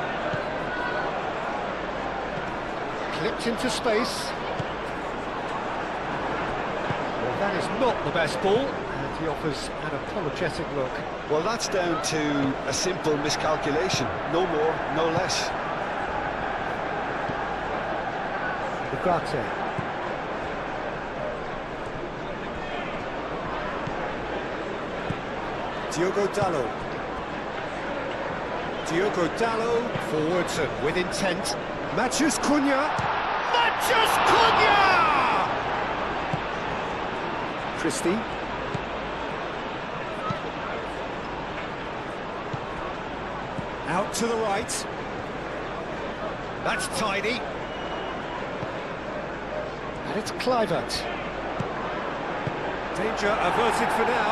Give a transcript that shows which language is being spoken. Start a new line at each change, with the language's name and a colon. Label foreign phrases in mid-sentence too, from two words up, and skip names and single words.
English: Clipped into space. Well, that is not the best ball, and he offers an apologetic look. Well, that's down to a simple miscalculation. No more, no less. Ugarte. Diogo Dalot. Diogo Dalot, forwards and with intent. Matheus Cunha! Matheus Cunha! Christie. Out to the right. That's tidy. And it's Kluivert. Danger averted for now.